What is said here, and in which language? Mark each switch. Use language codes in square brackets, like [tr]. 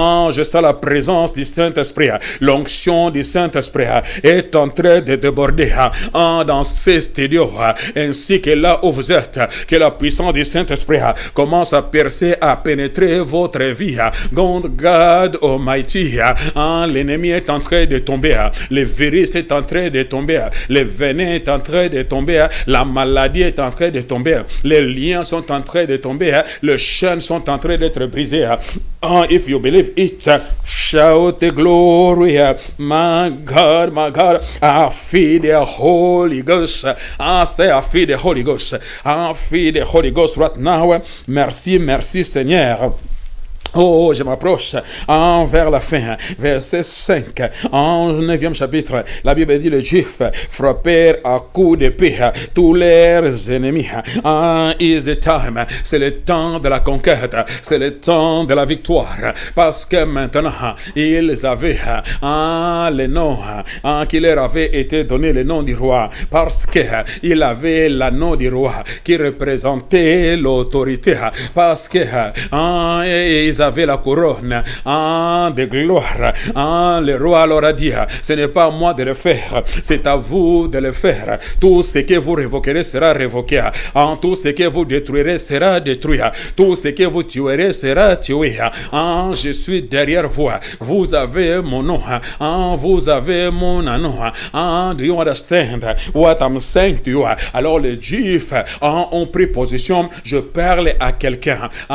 [fr] Je sens la présence du Saint-Esprit. L'onction du Saint-Esprit est en train de déborder dans ces studios, ainsi que là où vous êtes, que la puissance du Saint-Esprit commence à percer, à pénétrer votre vie. [en] God Almighty, [fr] l'ennemi est en train de tomber, le virus est en train de tomber, le venin est en train de tomber, la maladie est en train de tomber, les liens sont en train de tomber, les chaînes sont en train d'être brisées. [en] If you believe it, shout the glory. My God, I feel the Holy Ghost. Say I feel the Holy Ghost. I feel the Holy Ghost right now. [fr] Merci Seigneur. Oh, je m'approche vers la fin, verset 5, en 9e chapitre, la Bible dit, les Juifs frappèrent à coups d'épée tous leurs ennemis. [en] Is the time, [fr] c'est le temps de la conquête, c'est le temps de la victoire, parce que maintenant, ils avaient le nom qui leur avait été donné, le nom du roi, parce qu'ils avaient le nom du roi qui représentait l'autorité, parce que ils avaient la couronne de gloire. Le roi leur a dit, ce n'est pas à moi de le faire, c'est à vous de le faire. Tout ce que vous révoquerez sera révoqué. Tout ce que vous détruirez sera détruit. Tout ce que vous tuerez sera tué. Je suis derrière vous. Vous avez mon nom. Vous avez mon nom. [en] Do you understand what I'm saying to you? [fr] Alors les Juifs ont pris position. Je parle à quelqu'un.